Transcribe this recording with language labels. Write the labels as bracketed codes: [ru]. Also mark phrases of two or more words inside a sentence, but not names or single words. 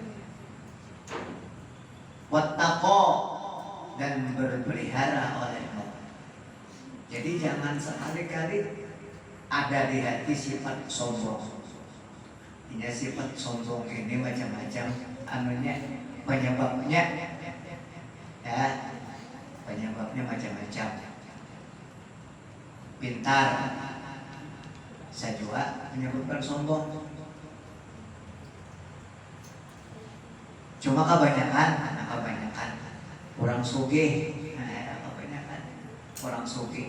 [id] Wattaqo, dan berpelihara olehmu. Jadi jangan sekali-kali ada di hati sifat sombong. Ini sifat sombong ini macam-macam anunya, penyebabnya ya, penyebabnya macam-macam. Pintar sajua menyebabkan sombong. Cuma kebanyakan orang sugih, kebanyakan orang sugih.